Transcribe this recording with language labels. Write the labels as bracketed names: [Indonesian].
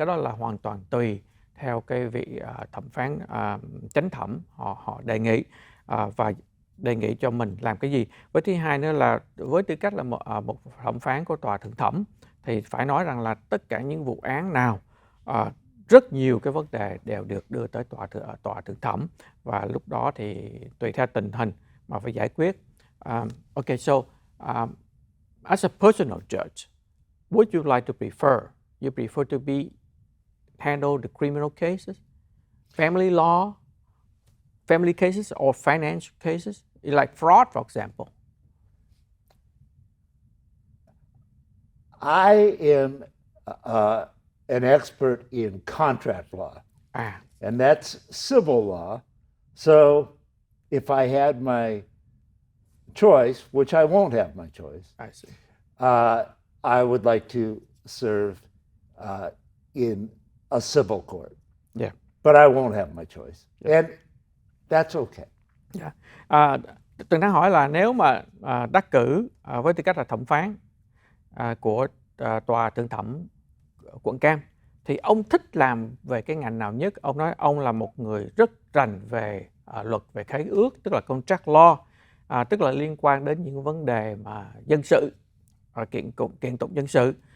[Vietnamese] Cái đó là hoàn toàn tùy theo cái vị thẩm phán chánh thẩm họ đề nghị, và đề nghị cho mình làm cái gì. Với thứ hai nữa là với tư cách là một thẩm phán của Tòa Thượng Thẩm thì phải nói rằng là tất cả những vụ án nào, rất nhiều cái vấn đề đều được đưa tới Tòa Thượng Thẩm, và lúc đó thì tùy theo tình hình mà phải giải quyết. [English] Okay, so as a personal judge, would you like to prefer you prefer to be handle the criminal cases, family law, family cases, or financial cases, like fraud, for example? I am an expert in contract law, and that's civil law. So if I had my choice, which I won't have my choice, I see. I would like to serve in a civil court. Yeah. But I won't have my choice. And that's okay. Yeah. [Vietnamese] Từng đang hỏi là nếu mà đắc cử với tư cách là thẩm phán của tòa thượng thẩm quận Cam, thì ông thích làm về cái ngành nào nhất? Ông nói ông là một người rất rành về luật về khế ước, tức là contract law, tức là liên quan đến những vấn đề mà dân sự, kiện tụng dân sự.